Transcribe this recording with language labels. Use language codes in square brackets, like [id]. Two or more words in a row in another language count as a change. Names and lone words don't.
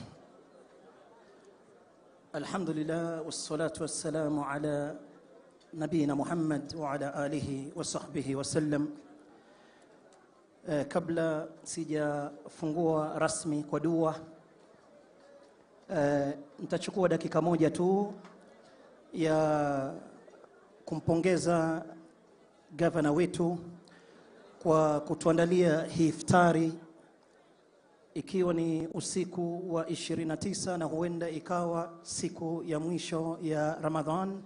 [ar] الحمد لله والصلاة والسلام على نبينا محمد وعلى آله وصحبه وسلم. [sw] Kabla sijafungua rasmi kwa dua, nitachukua dakika moja tu ya kumpongeza gavana wetu kwa kutuandalia hii iftari, ikiwa ni usiku wa 29 na huenda ikawa siku ya mwisho ya Ramadhan.